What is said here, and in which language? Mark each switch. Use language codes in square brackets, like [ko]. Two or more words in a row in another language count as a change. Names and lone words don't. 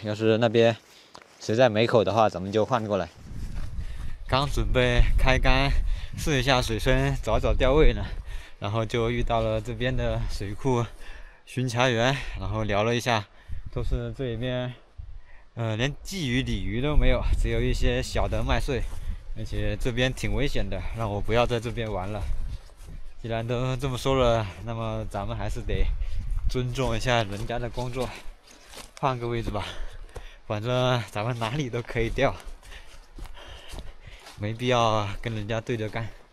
[zh] 要是那邊實在沒口的話，咱們就換過來。剛準備開竿試一下水深，找釣位呢，然後就遇到了這邊的水庫巡查員，然後聊了一下，都是這裡面，連鯽魚、鯉魚都沒有，只有一些小的麥穗。而且這邊挺危險的，讓我不要在這邊玩了。既然都這麼說了，那麼咱們還是得尊重一下人家的工作，換個位置吧。反正咱們哪裡都可以釣，沒必要跟人家對着幹。